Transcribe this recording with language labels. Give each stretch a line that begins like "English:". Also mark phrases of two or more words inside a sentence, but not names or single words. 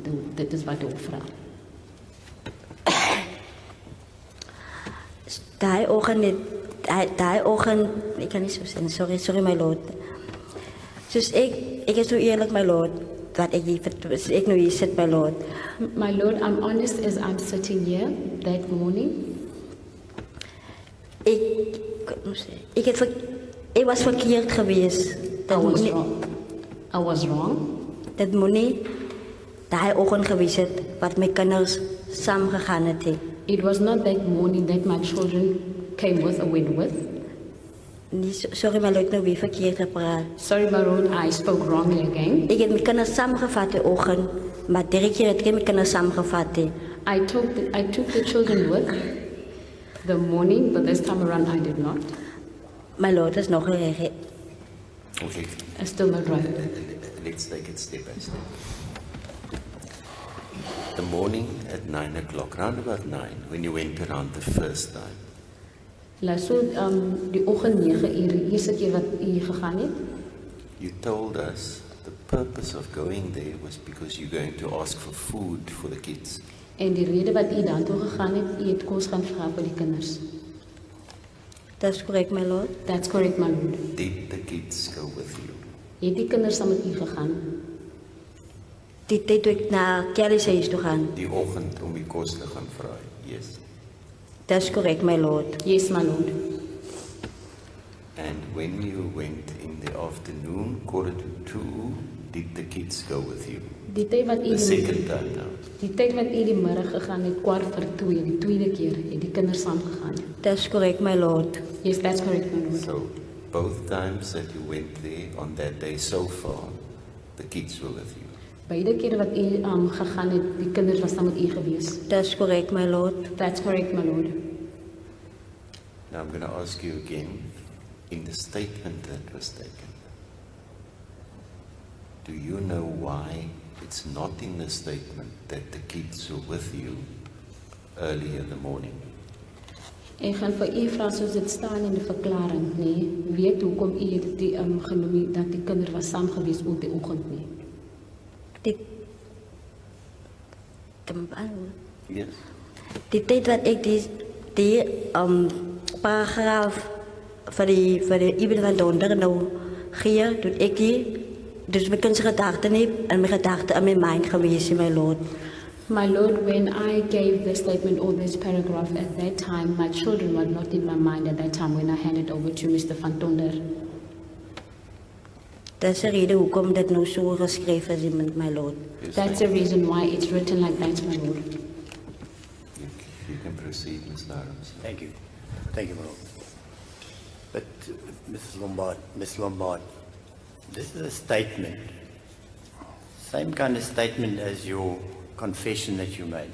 Afrikaans: Dit is wat die hof vra. Daai oggend, ek kan nie so sê,
English: sorry my lord.
Afrikaans: Soos ek is so eerlik
English: my lord,
Afrikaans: wat ek nou hier sit
English: my lord. My lord, I'm honest as I'm sitting here that morning.
Afrikaans: Ek was verkeerd geweest.
English: I was wrong.
Afrikaans: Dit moet nie daai oggend gewees het wat my kinders saam gegaan het.
English: It was not that morning that my children came with or went with.
Afrikaans: Nee,
English: sorry my lord,
Afrikaans: nou weer verkeerd gepraat.
English: Sorry, my lord, I spoke wrongly again.
Afrikaans: Ek het my kinders saamgevat die oggend, maar drie keer het ek my kinders saamgevat.
English: I took the children with the morning, but this time around I did not. My lord
Afrikaans: is nog reg.
English: Okay, I still not right. let's take it step by step. The morning at 9 o'clock, round about 9, when you went around the first time,
Afrikaans: So die oggend 9 uur, die eerste keer wat u gegaan het.
English: you told us the purpose of going there was because you're going to ask for food for the kids.
Afrikaans: En die rede wat u daartoe gegaan het, u het kos gaan vra vir die kinders.
English: That's correct my lord. That's correct, my lord. Did the kids go with you?
Afrikaans: Het die kinders saam met u gegaan? Die tyd toe ek na Kelly se huis toe gaan. Die oggend om die kos te gaan vra,
English: yes. That's correct my lord. Yes, my lord. And when you went in the afternoon, 1:45, did the kids go with you?
Afrikaans: Die tyd wat u
English: The second time now.
Afrikaans: die tyd wat u die middag gegaan het, 1:45, die tweede keer het die kinders saam gegaan.
English: That's correct my lord. Yes, that's correct, my lord. So, both times that you went there on that day so far, the kids were with you.
Afrikaans: Beide kere wat u gegaan het, die kinders was saam met u gewees.
English: That's correct my lord. That's correct, my lord. Now I'm going to ask you again, in the statement that was taken, do you know why it's not in the statement that the kids were with you early in the morning?
Afrikaans: Ek gaan vir u vra soos dit staan in die verklaring, nee, weet hoekom u het die genoem dat die kinders was saam gewees ook die oggend nie.
English: Yes.
Afrikaans: Die tyd wat ek die paragraaf vir die evening van donderdag nou gee, toe ek dus my kindse gedagte nie in my gedagte
English: in my mind
Afrikaans: gewees,
English: my lord. My lord, when I gave the statement or this paragraph at that time, my children were not in my mind at that time when I handed over to Mr. Van Tonder.
Afrikaans: Dis die rede hoekom dit nou so geskryf is,
English: my lord. Yes, That's the reason why it's written like that, my lord. you can proceed, Mr. Adams. Thank you. Thank you, my lord. But, Miss Lombard, this is a statement. Same kind of statement as your confession that you made.